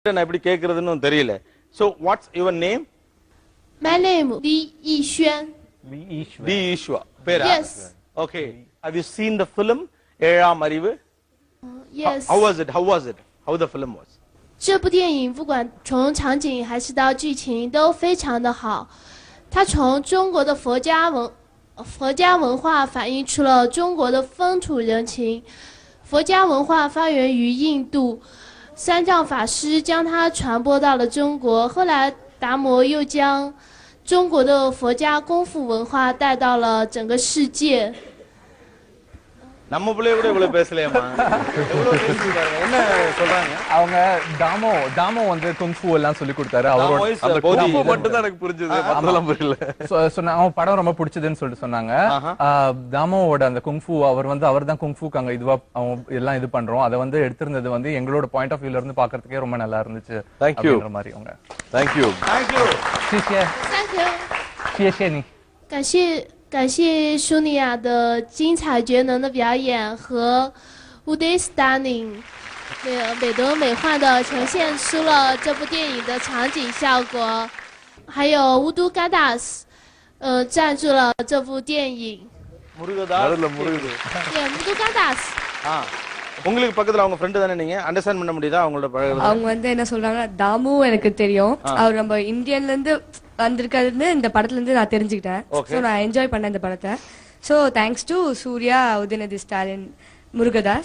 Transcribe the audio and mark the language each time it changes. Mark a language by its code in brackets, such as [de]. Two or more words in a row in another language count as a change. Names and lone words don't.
[ta] நான் எப்படி கேக்குறதுன்னு தெரியல. [en] So what's your name? My name Li Yixuan. Li Yixuan. Yes. Okay. Have you seen the film ஏழாம் அறிவு? Yes. How was it? How the film was? [zh] 这部电影不管从场景还是到剧情都非常的好，它从中国的佛家文化反映出了中国的风土人情。佛家文化发源于印度，三藏法师将它传播到了中国，后来达摩又将中国的佛家功夫文化带到了整个世界。 [ta] நம்ம பிள்ளைய கூட இவ்வளவு பேசலையம்மா. என்ன சொல்றாங்க? அவங்க தாமோ வந்து குங்ஃபு எல்லாம் சொல்லி கொடுத்தாரு. அவரோட அந்த குங்ஃபு மட்டும் தான் எனக்கு புரிஞ்சது. அதெல்லாம் புரியல. சொன்னாங்க படம் ரொம்ப பிடிச்சதுன்னு சொல்லிட்டு சொன்னாங்க. தாமோவோட அந்த குங்ஃபு அவர்தான் குங்ஃபுக்கு அங்க இதுவா எல்லாம் இது பண்றோம். அதை வந்து எடுத்திருந்தது வந்து எங்களோட [en] point of view [ta] இருந்து பாக்குறதுக்கே ரொம்ப நல்லா இருந்துச்சு. [en] தேங்க்யூ [ta] மாதிரி அவங்க. [en] தேங்க்யூ. [zh] 谢谢你。感谢舒尼亚的精彩绝伦的表演和 Uday Stunning 美轮美奂的呈现出了这部电影的场景效果，还有 Udo Gadas 赞助了这部电影。 [ta] முருகதாஸ். Udo Gadas. உங்களுக்கு பக்கத்துல அவங்க ஃப்ரெண்ட் தானே, நீங்க அண்டர்ஸ்டாண்ட் பண்ண முடியுதா அவங்களோட பழகுறது? அவங்க வந்து என்ன சொல்றாங்க, தாமு எனக்கு தெரியும், அவர் நம்ம இந்தியன்ல இருந்து வந்திருக்காருன்னு இந்த படத்துல இருந்து நான் தெரிஞ்சுக்கிட்டேன். சோ நான் என்ஜாய் பண்ணேன் இந்த படத்தை. [en] so thanks to சூர்யா, உதயநிதி ஸ்டாலின், முருகதாஸ்.